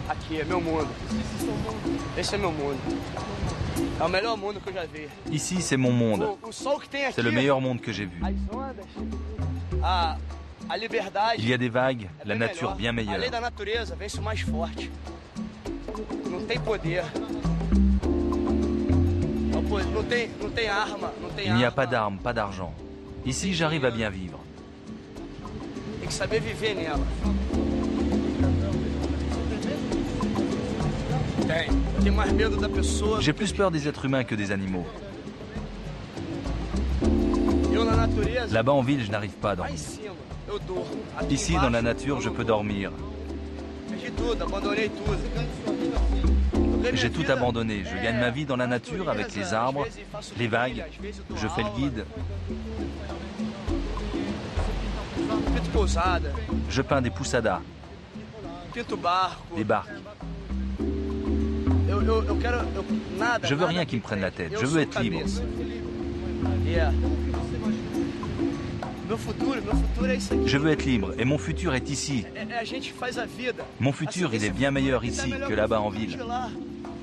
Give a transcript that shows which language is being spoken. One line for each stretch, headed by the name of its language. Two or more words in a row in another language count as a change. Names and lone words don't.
Portuguese: aqui, é meu mundo. Esse é meu mundo. É o melhor mundo que eu já vi.
French: Ici, c'est mon monde.
Portuguese: O sol que tem aqui,
French: C'est le meilleur monde que j'ai vu.
Portuguese: as ondas, a liberdade.
French: Il y a des vagues,
Portuguese: é
French: la
Portuguese: bem
French: nature
Portuguese: melhor.
French: bien
Portuguese: A lei
French: meilleure.
Portuguese: da natureza vence o mais forte. Não tem poder. Não tem arma, não tem
French: Il n'y a
Portuguese: arma.
French: pas d'armes, pas d'argent. Ici, j'arrive à bien vivre.
Portuguese: Tem que saber viver nela. Tem mais medo da pessoa.
French: J'ai plus peur des êtres humains que des animaux.
Portuguese: Eu na natureza.
French: Là-bas en ville, je n'arrive pas à
Portuguese: Lá em
French: dormir.
Portuguese: cima, eu durmo. Aqui
French: Ici, dans la
Portuguese: embaixo,
French: nature,
Portuguese: eu
French: je
Portuguese: não
French: peux
Portuguese: durmo.
French: dormir.
Portuguese: Perdi tudo, abandonei tudo. Toquei
French: J'ai
Portuguese: minha
French: tout
Portuguese: vida,
French: abandonné. Je gagne ma vie dans la nature avec les arbres,
Portuguese: às vezes faço
French: les vagues.
Portuguese: trilha, às vezes eu dou
French: Je fais le
Portuguese: aula,
French: guide,
Portuguese: Pinto pousada,
French: je peins des poussadas,
Portuguese: pinto barco.
French: des barques.
Portuguese: Eu quero. Nada.
French: Je veux
Portuguese: nada
French: rien qui
Portuguese: me
French: me prenne la
Portuguese: prende.
French: tête.
Portuguese: Eu
French: Je veux
Portuguese: sou
French: être libre.
Portuguese: cabeça. Meu futuro é isso aqui.
French: Je veux être libre et mon futur est ici.
Portuguese: A gente faz a vida.
French: Mon futur, il est bien meilleur ici que là-bas en ville.
Portuguese: De lá.